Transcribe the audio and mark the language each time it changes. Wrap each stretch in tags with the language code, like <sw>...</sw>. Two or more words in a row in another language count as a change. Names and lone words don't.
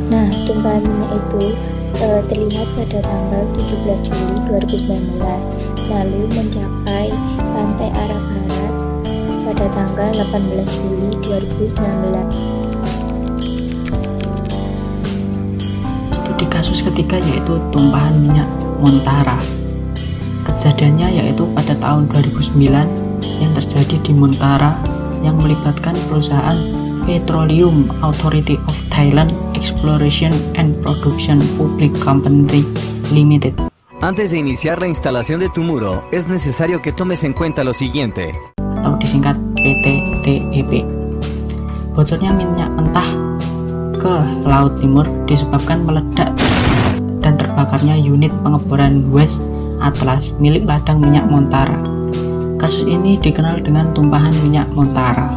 <id>Nah, tumpahan minyak itu terlihat pada tanggal 17 Juli 2019, lalu mencapai pantai arah barat pada tanggal 18 Juli 2019. Studi kasus ketiga yaitu tumpahan minyak Montara. Kejadiannya yaitu pada tahun 2009 yang terjadi di Montara yang melibatkan perusahaan Petroleum Authority of Thailand Exploration and Production Public Company Limited.</id> <es>Antes de iniciar la instalación de tu muro, es necesario que tomes en cuenta lo siguiente.</es> <id>Atau disingkat PTTEP. Bocornya minyak mentah ke Laut Timur disebabkan meledak dan terbakarnya unit pengeboran West Atlas milik ladang minyak Montara. Kasus ini dikenal dengan tumpahan minyak Montara.</id>